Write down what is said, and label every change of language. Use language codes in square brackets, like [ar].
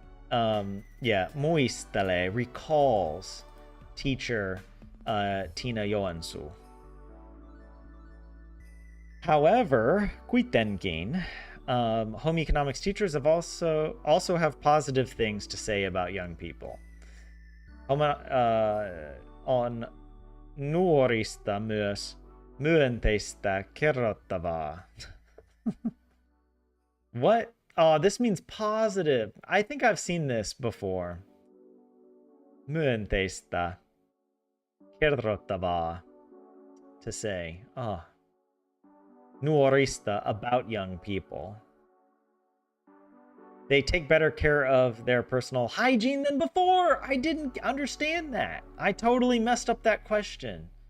[en] Yeah, muistele, recalls teacher Tina Joensuu. However, kuitenkin, home economics teachers have also have positive things to say about young people. [fi] On nuorista myös myönteistä kerrottavaa. [en] What? Oh, this means positive. I think I've seen this before. [fi] Myönteistä kerrottavaa. [en] To say. Oh. Nuorista, about young people. They take better care of their personal hygiene than before. I didn't understand that. I totally messed up that question.